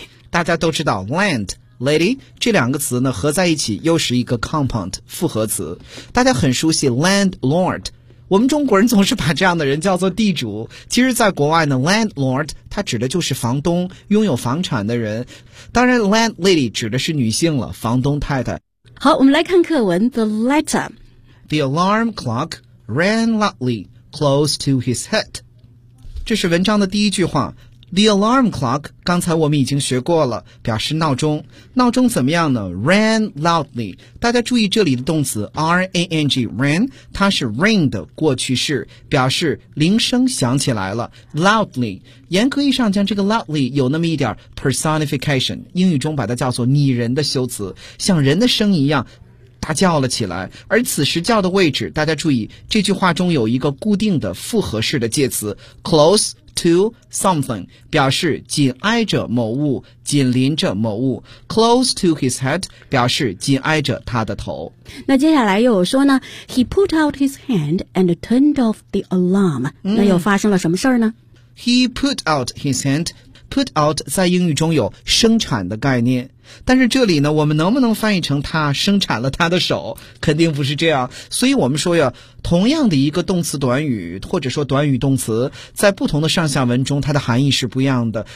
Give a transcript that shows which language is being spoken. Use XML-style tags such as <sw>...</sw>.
<zh>大家都知道 land lady 这两个词呢合在一起又是一个 compound 复合词，大家很熟悉 landlord， 我们中国人总是把这样的人叫做地主。其实在国外呢， landlord 它指的就是房东，拥有房产的人。当然 land lady 指的是女性了，房东太太。好，我们来看课文。The letter，</zh> <en>The alarm clock ran loudly close to his head，这是文章的第一句话。</en> <zh>The alarm clock 刚才我们已经学过了，表示闹钟。闹钟怎么样呢？ ran loudly， 大家注意这里的动词 RANG ran， 它是 ring 的过去式，表示铃声响起来了。 loudly 严格意义上将这个 loudly 有那么一点 personification， 英语中把它叫做拟人的修辞，像人的声音一样大叫了起来。而此时叫的位置，大家注意这句话中有一个固定的复合式的介词 closeto something， 表示紧挨着某物，紧邻着某物。 close to his head 表示紧挨着他的头。</zh> <en>那接下来又有说呢， he put out his hand and turned off the alarm。</en> <zh>那又发生了什么事儿呢？ he put out his hand， put out 在英语中有生产的概念，但是这里呢我们能不能翻译成他生产了他的手，肯定不是这样。所以我们说呀，同样的一个动词短语或者说短语动词，在不同的上下文中它的含义是不一样的。</zh>